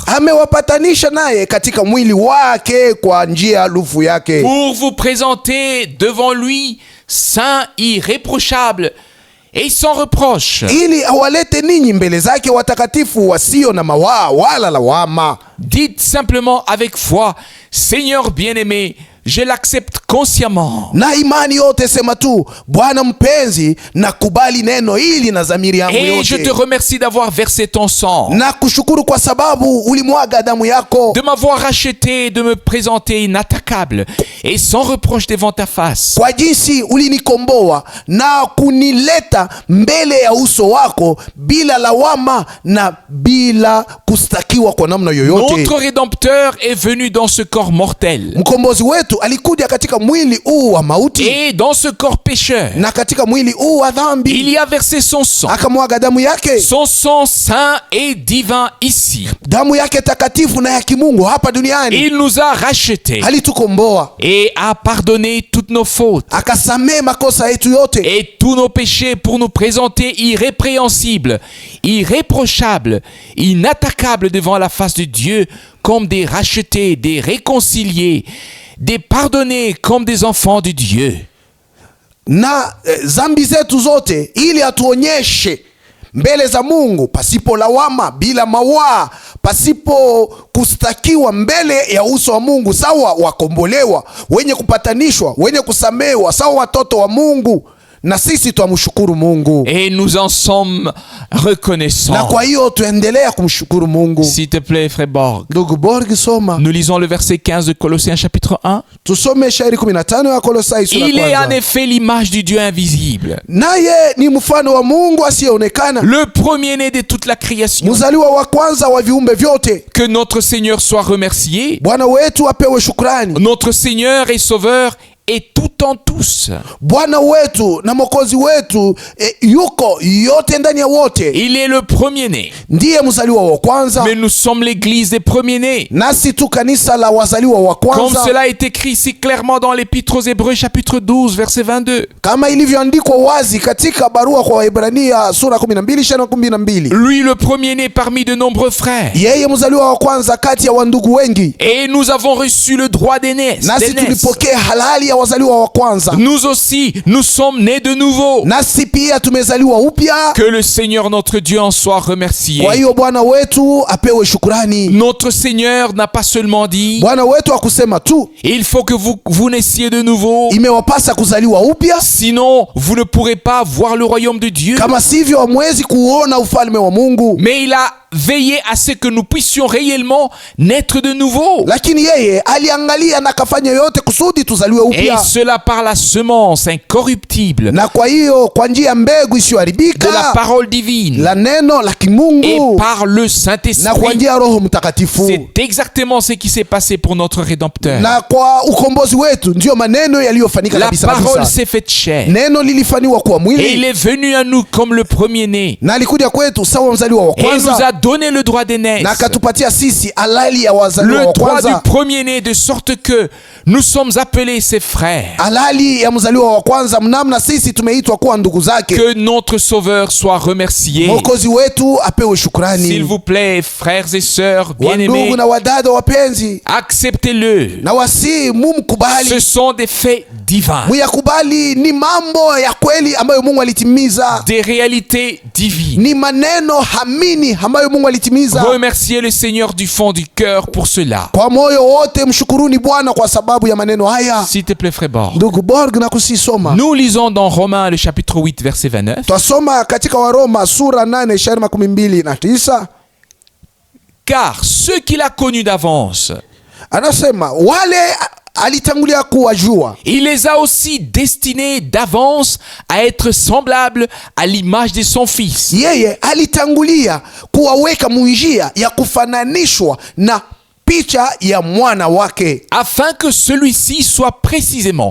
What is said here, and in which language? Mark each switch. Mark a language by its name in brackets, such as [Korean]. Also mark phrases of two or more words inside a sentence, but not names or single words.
[Swahili] amewapatanisha naye katika mwili wake kwa njia ya lufu yake, [French] pour vous présenter devant lui saint, irréprochable et sans reproche. [Swahili] ili awalete ninyi mbele zake watakatifu wasio na mawaa wala lawama. [French] Dites simplement avec foi, Seigneur bien-aimé, je l'accepte consciemment. [Swahili] Na imani yote sema tu, Bwana mpenzi, na kubali neno hili na dhamiri yangu [French] Et je te [Swahili] yote, [French] remercie d'avoir versé ton sang, [Swahili] na kushukuru kwa sababu ulimwaga damu yako, [French] de m'avoir racheté, de me présenter inattaquable et sans reproche devant ta face. [Swahili] kwa jinsi ulinikomboa na kunileta mbele ya uso wako bila lawama na bila kustakiwa kwa namna yoyote. [French] Notre Rédempteur est venu dans ce corps mortel [Swahili] Mkombozi wetu alikuja katika mwili huu wa mauti [French] et dans ce corps pécheur, [Swahili] na katika mwili huu wa [French] il [Swahili] dhambi [French] y a versé son sang, [Swahili] akamwaga damu yake, [French] son sang saint et divin ici. [Swahili] damu yake takatifu na ya kimungu hapa duniani. [French] Il nous a rachetés [Swahili] Alitukomboa, [French] et a pardonné toutes nos fautes [Swahili] akasamee makosa yetu yote [French] et tous nos péchés pour nous présenter irrépréhensibles, irréprochables, inattaquables devant la face de Dieu comme des rachetés, des réconciliés, des pardonnés comme des enfants de Dieu. [Swahili] na zambi zetu zote, ili atuonyeshe mbele za Mungu pasipo lawama, bila mawaa, pasipo kustakiwa mbele ya uso wa Mungu, sawa wakombolewa, wenye kupatanishwa, wenye kusamewa, sawa watoto wa Mungu. Na sisi twamshukuru Mungu, [French] Et nous en sommes [Swahili] na [French] reconnaissants. [Swahili] kwa hiyo tuendelea kumshukuru Mungu. [French] S'il te plaît, frère Borg. [Swahili] Ndugu Borg, soma. [French] Nous lisons le verset 15 de Colossiens chapitre 1. [Swahili] Tusome shairi 15 ya Kolosai sura [French] Il est en [Swahili] kwanza. [French] effet l'image du Dieu invisible, [Swahili] Naye ni mfano wa Mungu asiyeonekana, [French] le premier-né de toute la création. [Swahili] mzaliwa wa kwanza wa viumbe vyote. [French] Que notre Seigneur soit remercié. [Swahili] Bwana wetu apewe shukrani. [French] Notre Seigneur et Sauveur est tout en tous. [Swahili] Bwana wetu na Mwokozi wetu yuko yote ndani ya wote. [French] Il est le premier-né. [Swahili] Ndiye mzaliwa wa kwanza, [French] Mais nous sommes l'église des premiers-nés. [Swahili] nasi tu kanisa la wazaliwa wa [French] Comme [Swahili] kwanza, [French] cela est écrit si clairement dans l'Épître aux Hébreux chapitre 12 verset 22. [Swahili] kama ilivyoandikwa wazi katika barua kwa Waebrania sura 12 shairi 12. [French] Lui le premier-né parmi de nombreux frères. [Swahili] Yeye mzaliwa wa kwanza kati ya wandugu wengi, [French] Et nous avons reçu le droit d'aînesse. [Swahili] nasi tulipokea halali ya wazaliwa wa kwanza. [French] Nous aussi, nous sommes nés de nouveau. [Swahili] Nasi pia tumezaliwa upya. [French] Que le Seigneur notre Dieu en soit remercié. [Swahili] Kwa hiyo Bwana wetu apewe shukrani. [French] Notre Seigneur n'a pas seulement dit, [Swahili] Bwana wetu akusema tu, [French] il faut que vous naissiez de nouveau. [Swahili] imewapasa kuzaliwa upya, [French] Sinon, vous ne pourrez pas voir le royaume de Dieu. [Swahili] kama sivyo hamwezi kuona ufalme wa Mungu. [French] Mais il a veillé à ce que nous puissions réellement naître de nouveau. [Swahili] Lakini yeye aliangalia na kafanya yote kusudi tuzaliwe [French] Et [Swahili] upya. [French] cela par la semence incorruptible [Swahili] Na kwa hiyo kwa njia mbegu [French] de la [Swahili] isiyoharibika [French] parole divine [Swahili] la neno la [French] et [Swahili] kimungu [French] par le [Swahili] na kwa [French] Saint-Esprit. [Swahili] njia ya Roho Mtakatifu. [French] C'est exactement ce qui s'est passé pour notre Rédempteur. [Swahili] Na kwa ukombozi wetu ndiyo maneno yaliyofanyika [French] La [Swahili] kabisa [French] parole [Swahili] kabisa. [French] s'est faite chair [Swahili] Neno lilifanywa kuwa [French] et il [Swahili] mwili [French] est venu à nous comme le premier-né [Swahili] na alikuja kwetu sawa mzaliwa wa [French] et il nous [Swahili] kwanza [French] a donné le droit [Swahili] na [French] d'aînesse, [Swahili] akatupatia sisi halali ya wazaliwa [French] le [Swahili] wa [French] droit du [Swahili] kwanza, [French] premier-né, de sorte que nous sommes appelés ses frères. [Swahili] halali ya mzaliwa wa kwanza, mnamna sisi tumeitwa kuwa ndugu zake. [French] Que notre Sauveur soit remercié. [Swahili] Mwokozi wetu apewe [French] S'il [Swahili] shukrani. [French] vous plaît, frères et sœurs [Swahili] Wandugu [French] bien-aimés, [Swahili] na wadada wapenzi, [French] acceptez-le. [Swahili] na wasi mumkubali, [French] Ce sont des faits divins, [Swahili] muyakubali. Ni mambo ya kweli ambayo Mungu alitimiza, [French] des réalités divines. [Swahili] ni maneno hamini ambayo Mungu alitimiza. [French] Remerciez le Seigneur du fond du cœur pour cela. [Swahili] Kwa moyo wote mshukuruni Bwana kwa sababu ya maneno haya. [French] S'il te plaît, frère Borg. [Swahili] Ndugu Borg na kusisoma, [French] Nous lisons dans Romains le chapitre 8 verset 29. [Swahili] twasoma katika Waroma sura 8 shairi 29. [French] Car ceux qu'il a connus d'avance, [Swahili] Anasema wale alitangulia kuwajua, [French] il les a aussi destinés d'avance à être semblables à l'image de son Fils, [Swahili] yeye alitangulia kuwaweka munjia ya kufananishwa na picha ya mwana wake, [French] afin que celui-ci soit précisément